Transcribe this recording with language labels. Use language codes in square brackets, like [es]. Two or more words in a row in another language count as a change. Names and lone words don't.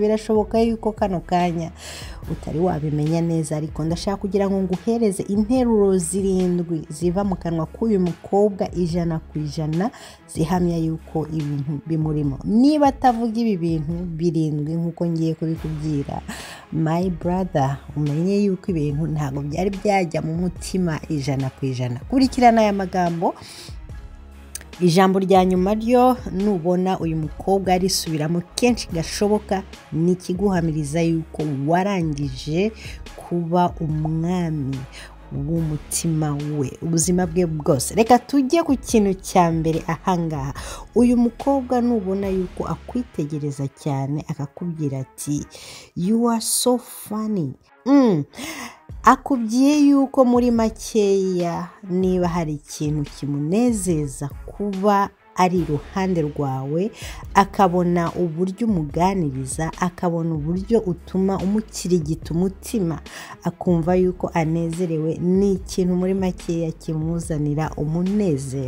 [rw] Birashoboka yuko kano kanya utari wabimenya neza, ariko ndashaka kugira ngo nguhereze interuro 7 ziva mu kanwa k'uyu mukobwa 100% zihamya yuko ibintu bimurimo. Niba atavuga ibi bintu 7 nkuko ngiye kubikubwira, [en] my brother, [rw] umenye yuko ibintu ntago byari byajya mu mutima 100%. Kurikirana aya magambo. Ijambo rya nyuma ryo nubona uyu mukobwa arisubiramo kenshi gashoboka, nikiguhamiriza yuko warangije kuba umwami w'umutima we ubuzima bwe bwose. Reka tujye ku kintu cya mbere ahangaha. Uyu mukobwa nubona yuko akwitegereza cyane akakubwira ati [en] you are so funny, [rw] akubwiye yuko muri makeya niba hari ikintu kimunezeza kuba ari iruhande rwawe, akabona uburyo umuganiriza, akabona uburyo utuma umukirigita umutima, akumva yuko anezerewe, ni ikintu muri makeya kimuzanira umunezero.